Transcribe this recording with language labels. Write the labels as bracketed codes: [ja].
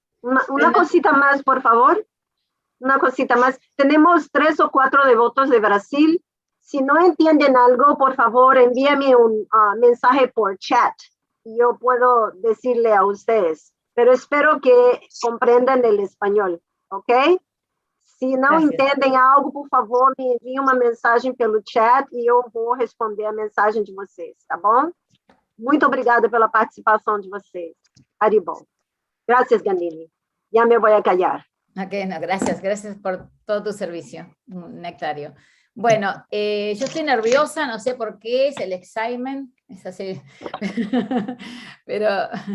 [es] Una cosita más, por favor. Una cosita más. Tenemos 3 o 4 devotos de Brasil. Si no entienden algo, por favor, envíame un mensaje por chat. Yo puedo decirle a ustedes. Pero espero que comprendan el español, ¿ok? [pt] Se não entendem algo, por favor, me enviem uma mensagem pelo chat e eu vou responder a mensagem de vocês, tá bom? Muito obrigada pela participação de vocês. [es] Haribol. Gracias, Gandini. Ya me voy a callar. Ok, no, gracias por todo tu servicio, Nectario. Bueno, yo estoy nerviosa, no sé por qué, es el excitement, es así, pero...